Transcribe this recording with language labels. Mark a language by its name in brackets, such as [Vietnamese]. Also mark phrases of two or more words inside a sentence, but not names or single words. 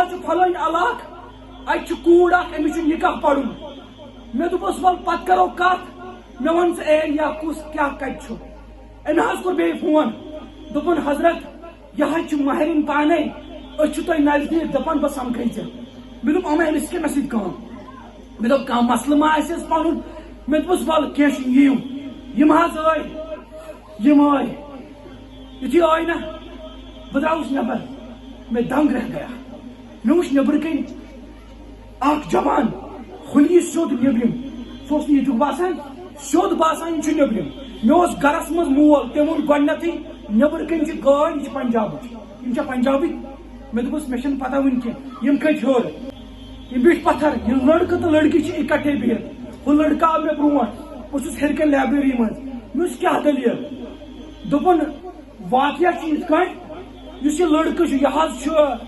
[Kashmiri] حظ چھُ فلٲنۍ علاقہٕ اتہِ چھُ کوٗر اکھ أمِس چھُ نکاح پرُن مےٚ دوٚپُس ول پتہٕ کرو کتھ مےٚ ون ژٕ ایریا کُس کیٛاہ کتہِ چھُ أمۍ حظ کوٚر بیٚیہِ فون دوٚپُن حضرت یہ حظ چھُ ماہرین پانے أسۍ چھِ تۄہہِ نزدیٖک دپان بہٕ سمکھے ژےٚ مےٚ دوٚپ أمۍ أمِس کیٛاہ مےٚ سۭتۍ کٲم مےٚ دوٚپ کانٛہہ مسلہٕ ما آسٮ۪س پنُن مےٚ دوٚپُس ول کینٛہہ چھُنہٕ یِیِو یم حظ یم یُتھُے آے نا بہٕ درٛاوُس نٮ۪بر مےٚ [Urdu] دنگ رہ گیا [Kashmiri] مےٚ وُچھ نٮ۪برٕ کَنۍ اکھ جوان خُلی سیوٚد نیبرِم سُہ اوس نہٕ ییٚتیُک باسان سیوٚد باسان یہِ چھُ نیبرِم مےٚ اوس گرس منٛز مول تٔمۍ ووٚن گۄڈنیتھٕے نٮ۪برٕ کَنۍ چھِ گٲڑۍ یہِ چھِ پنجابٕچ یِم چھا پنجابٕکۍ مےٚ دوٚپُس مےٚ چھنہٕ پتہ وُنہِ کینٛہہ یِم کھٔتۍ ہیوٚر یِم بیٖٹھۍ پتھر یِم لڑکہٕ تہٕ لڑکی چھِ اِکٹھے بِہِتھ ہُہ لڑکہٕ آو مےٚ برونٛٹھ بہٕ چھُس ہیٚرِ کَنۍ لایبرٔری منٛز مےٚ وُچھ کیٛاہ دٔلیٖل دوٚپُن واقعہ چھُ یِتھ کٲٹھۍ یُس یہِ لڑکہٕ چھُ یہِ حظ چھُ